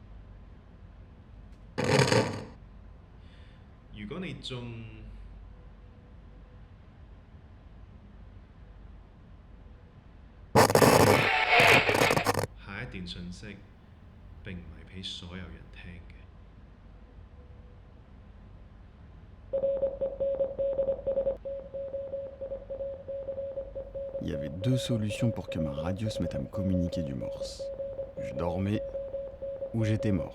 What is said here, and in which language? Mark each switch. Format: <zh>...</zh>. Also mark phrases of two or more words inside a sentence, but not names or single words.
<yue>如果你仲下一段訊息並唔係俾所有人聽嘅。</yue> <fr>Il y avait 2 solutions pour que ma radio se mette à me communiquer du morse. Je dormais ou j'étais mort.</fr>